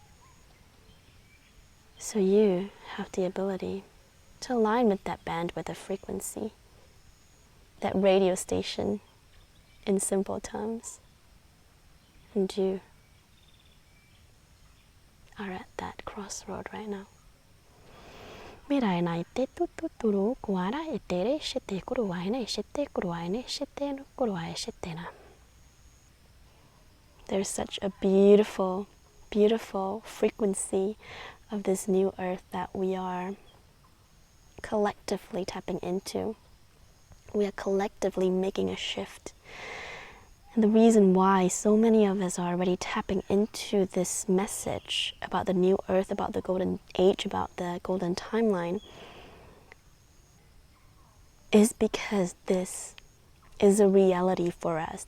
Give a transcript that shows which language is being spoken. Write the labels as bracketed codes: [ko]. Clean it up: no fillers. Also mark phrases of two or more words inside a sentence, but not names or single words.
[en] So you have the ability to align with that bandwidth of frequency, that radio station in simple terms. And you are at that crossroad right now. Mirai nai te tututuru kuara etere shete kuruaine shete kuruaine shete no kuruai shetena. There's such a beautiful, beautiful frequency of this new earth that we are collectively tapping into. We are collectively making a shift. And the reason why so many of us are already tapping into this message about the new earth, about the golden age, about the golden timeline, is because this is a reality for us.